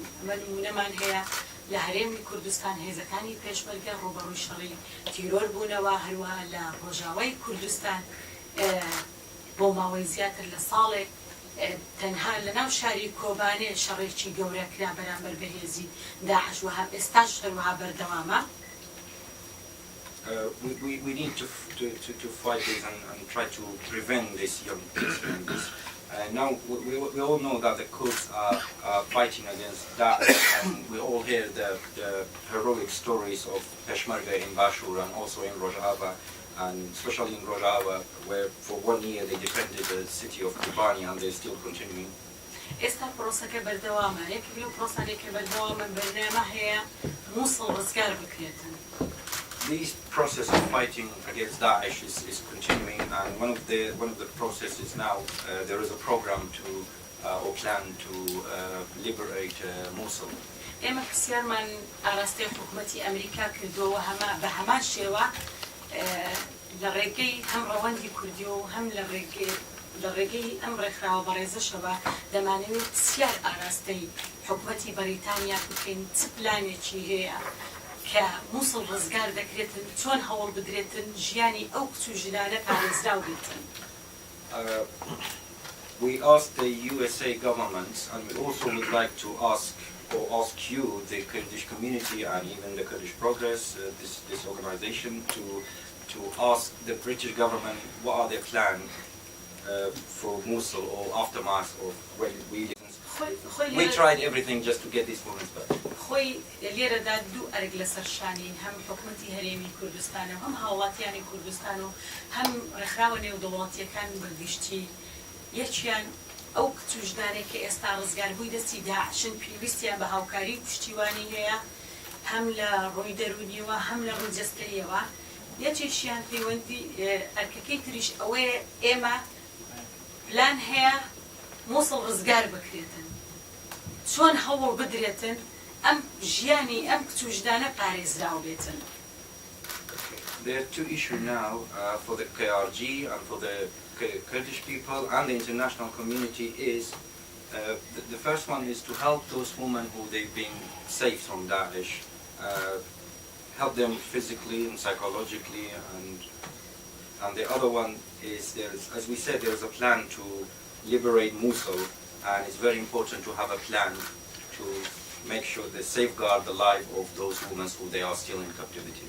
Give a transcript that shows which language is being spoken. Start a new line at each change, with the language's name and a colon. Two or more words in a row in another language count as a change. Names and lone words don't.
Central Kurdish: ئەمە نمونەمان هەیە لە هەرێمی کوردستان هێزەکانی پێشمەرگە ڕوبەڕووی شەڕی تیرۆر بوونەوە، هەروەها لە ڕۆژاوای کوردستان بۆ ماوەی زیاتر لە ساڵێک تەنها لە ناو شاری کۆبانێ شەڕێکی گەورە کرا بەرامبەر بە هێزی داعش و ئێستاش هەروەها بەردەوامە.
English: We need to fight this and try to prevent this young kids. Now we all know that the Kurds are fighting against Daesh, and we all hear the heroic stories of Peshmerga in Bashur and also in Rojava, and especially in Rojava, where for 1 year they defended the city of Kobani, and they're still continuing.
Central Kurdish: ئێستا پرۆسەکە بەردەوامە. یەکێک لەو پرۆسانێکە بەردەوامە بەرنامە هەیە مووسڵ ڕزگار بکرێتن.
English: This process of fighting against Daesh is continuing, and one of the processes now there is a program or plan to liberate Mosul.
Central Kurdish: ئێمە پرسیارمان ئاراستەی حکوومەتی ئەمریکا کردووە بە هەمان شێوە لە ڕێگەی هەم ڕەوەندی کوردی و هەم لە ڕێگەی ئەم ڕێکخراوە بەڕێزەشەوە دەمانەوێت پرسیار ئاراستەی حکوومەتی بەریتانیا بکەین چ پلانێکی هەیە کە مووسڵ ڕزگار دەکرێتن چۆن هەوڵ بدرێتن ژیانی ئەو کچ و ژنانە پارێزراو بێتن.
English: We asked the USA government, and we also would like to ask you, the Kurdish community and even the Kurdish Progress, this organization, to ask the British government what are their plans for Mosul or aftermath of when we tried everything just to get these women back.
Central Kurdish: خۆی لێرەدا دوو ئەرگ لەسەر شانین هەم حکوومەتی هەرێمی کوردستانە و هەم هاوڵاتیانی کوردستان و هەم ڕێکخراوە نێودەوڵاتیەکان بەگشتی یەکیان ئەو کچ و ژنانێک کە ئێستا ڕزگاربووی دەستی داعشن پێویستیان بە هاوکاری پشتیوانی هەیە هەم لە ڕووی دەرونیەوە هەم لە ڕووی جەستەیەوە. یەکێکیان پەیوەندی ئەرکەکەی تریش ئەوەیە ئێمە پلان هەیە مووسڵ ڕزگار بکرێتن چۆن هەوڵ بدرێتن ئەم ژیانی ئەم کچ و ژنانە پارێزراو بێتن.
English: There are two issues now for the KRG and for the Kurdish people and the international community is The first one is to help those women who they've been saved from Daesh, help them physically and psychologically, and the other one is, as we said, there's a plan to liberate Mosul, and it's very important to have a plan to make sure they safeguard the life of those women who they are still in captivity.